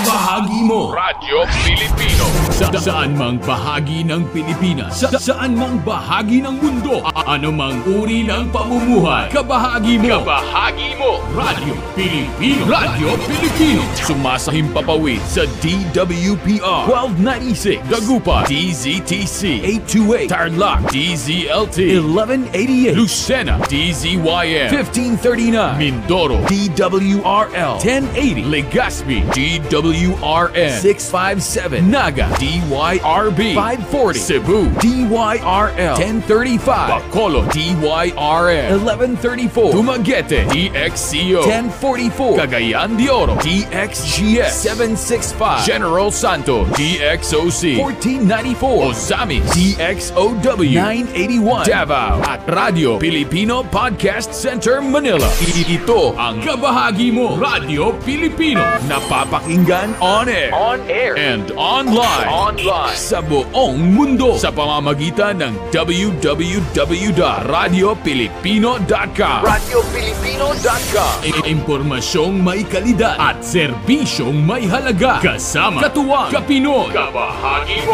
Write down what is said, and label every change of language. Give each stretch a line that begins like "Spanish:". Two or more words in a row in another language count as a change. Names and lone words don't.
Filipino: kabahagi mo. Radyo Pilipino. Saan mang bahagi ng Pilipinas, saan mang bahagi ng mundo, ano mang uri ng pamumuhay, kabahagi mo. Kabahagi mo. Radyo Pilipino. Radyo Pilipino. Sumasahimpapawid sa DWPR 1296, Dagupan, DZTC 828, Tarlac, DZLT 1188, Lucena, DZYM 1539, Mindoro, DWRL 1080, Legazpi, DWRN 657, Naga, DYRB 540, Cebu, DYRL 1035, Bacolod, DYRN 1134, Dumaguete, DXCO 1044, Cagayan de Oro, DXGS 765, General Santos, DXOC 1494, Ozamis, DXOW 981, Davao, at Radyo Pilipino Podcast Center, Manila. Ito ang kabahagi mo, Radyo Pilipino, napapakinggan
English: on air and online
Filipino: sa buong mundo sa pamamagitan ng www.radiopilipino.com. RadyoPilipino.com. Impormasyong may kalidad at serbisyong may halaga. Kasama, katuwang, kapinoy. Kabahagi mo.